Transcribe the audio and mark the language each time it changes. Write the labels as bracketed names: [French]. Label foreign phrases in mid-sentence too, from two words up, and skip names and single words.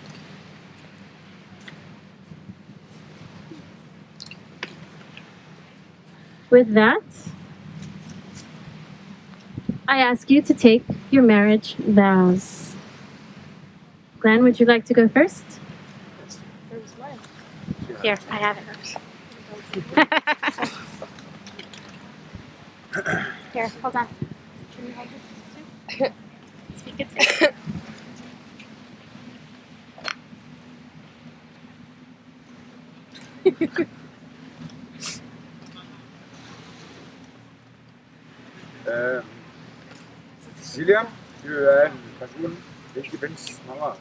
[English] With that, I ask you to take your marriage vows. Glenn, would you like to go first? Where's mine? Here, I have it. Here, hold on. Can you hold this too? Speak it too. [Norwegian] Cecilie, du er en person det ikke finnes mange av.